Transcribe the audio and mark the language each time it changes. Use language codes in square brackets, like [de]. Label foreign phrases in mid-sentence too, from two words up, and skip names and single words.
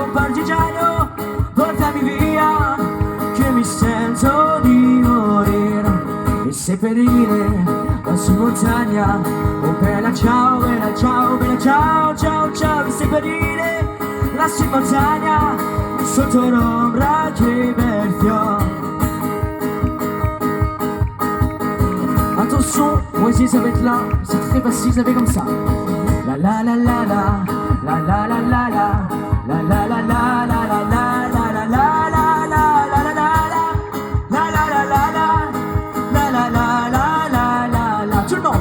[it] Oh partigiano, portami via, che mi sento di morire e seppellire lassù in montagna. Oh bella ciao, bella ciao, bella ciao, ciao, ciao. E seppellire lassù in montagna, sotto l'ombra che bel fiore. [fr] Attention, moi aussi ça va être là, c'est très facile, ça fait comme ça. La la la la la, la la la la la, la la la la la la la la la la la la la la la la la la, tout le monde.